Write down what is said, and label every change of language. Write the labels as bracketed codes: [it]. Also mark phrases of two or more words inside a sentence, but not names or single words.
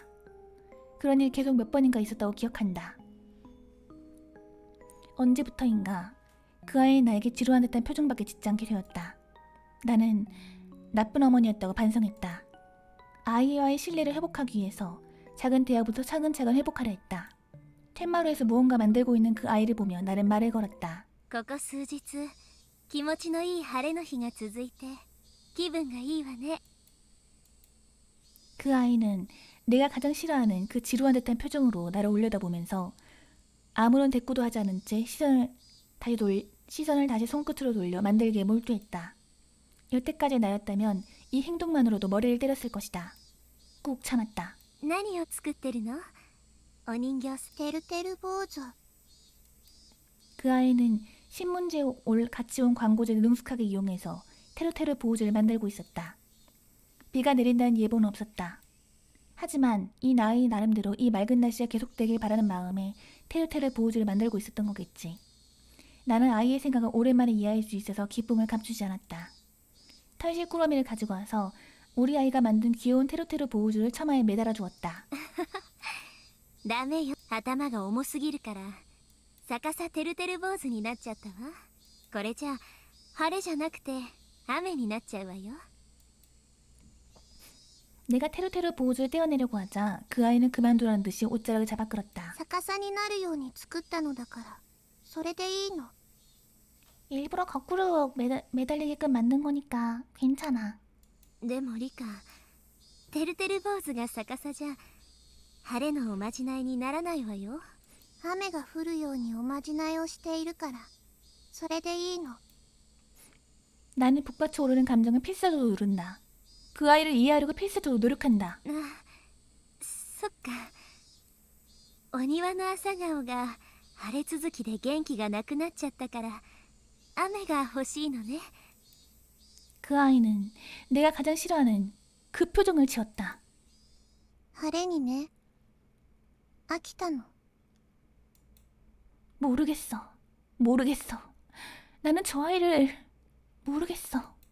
[ko] 그런 일이 계속 몇 번인가 있었다고 기억한다. 언제부터인가 그 아이는 나에게 지루한 듯한 표정밖에 짓지 않게 되었다. 나는 나쁜 어머니였다고 반성했다. 아이와의 신뢰를 회복하기 위해서 작은 대화부터 차근차근 회복하려 했다. 텐마루에서 무언가 만들고 있는 그 아이를 보며 나는 말을 걸었다. [ja] ここ数日気持ちのいい晴れの日が続いて気分がいいわね。 [ko] 그 아이는 내가 가장 싫어하는 그 지루한 듯한 표정으로 나를 올려다보면서 아무런 대꾸도 하지 않은 채 시선을 다시 시선을 다시 손끝으로 돌려 만들기에 몰두했다. 여태까지 나였다면 이 행동만으로도 머리를 때렸을 것이다. 꾹 참았다. [ja] 何を作ってるの？お人形てるてる坊主。 [ko] 그 아이는 신문지에 같이 온 광고지를 능숙하게 이용해서 테루테루 보호즈를 만들고 있었다. 비가 내린다는 예보는 없었다. 하지만 이 나이 나름대로 이 맑은 날씨가 계속되길 바라는 마음에 테루테루 보호즈를 만들고 있었던 거겠지. 나는 아이의 생각을 오랜만에 이해할 수 있어서 기쁨을 감추지 않았다. 털실 꾸러미를 가지고 와서 우리 아이가 만든 귀여운 테루테루 보호즈를 처마에 매달아 주었다. [ja] ダメよ、頭が重すぎるから逆さてるてる坊主になっちゃったわ。これじゃ晴れじゃなくて雨になっちゃうわよ。 [ko] 내가 테루테루 보호즈를 떼어내려고 하자 그 아이는 그만두라는 듯이 옷자락을 잡아 끌었다. [ja] 逆さになるように作ったのだからそれでいいの。 [ko] 일부러 거꾸로 매달리게끔 만든 거니까 괜찮아. [ja] でもリカ、てるてる坊主が逆さじゃ晴れのおまじないにならないわよ。雨が降るようにおまじないをしているからそれでいいの。 [ko] 나는 북받쳐 오르는 감정을 필사적으로 누른다. 그 아이를 이해하려고 필사적으로 노력한다. [ja] あ、そっか。お庭の朝顔が晴れ続きで元気がなくなっちゃったから雨が欲しいのね。 [ko] 그 아이는 내가 가장 싫어하는 그 표정을 지었다. [ja] 晴れにね。飽きたの。 [ko] 모르겠어. 나는 저 아이를 모르겠어.